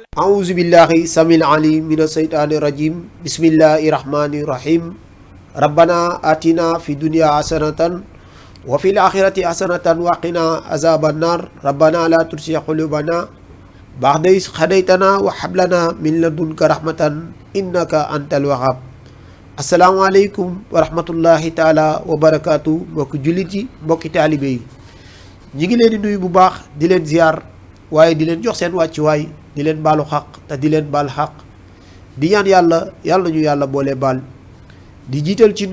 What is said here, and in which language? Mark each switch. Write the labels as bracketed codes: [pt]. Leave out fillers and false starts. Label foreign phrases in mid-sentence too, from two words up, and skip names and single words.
[ar] أعوذ بالله السميع العليم من الشيطان الرجيم بسم الله الرحمن الرحيم ربنا آتنا في الدنيا حسنة وفي الآخرة حسنة وقنا عذاب النار ربنا لا تزغ قلوبنا بعد إذ هديتنا وهب لنا من لدنك رحمة إنك أنت الوهاب السلام عليكم ورحمة الله تعالى وبركاته [wo] mbokki jullit yi mbokki taalibe yi ñi ngi leen di nuyu bu baax di leen ziar waaye di leen jox seen wàccuwaay di leen baalu xaq te di leen baal xaq di ñaan yàlla ñu yàlla boole baal di jiital ci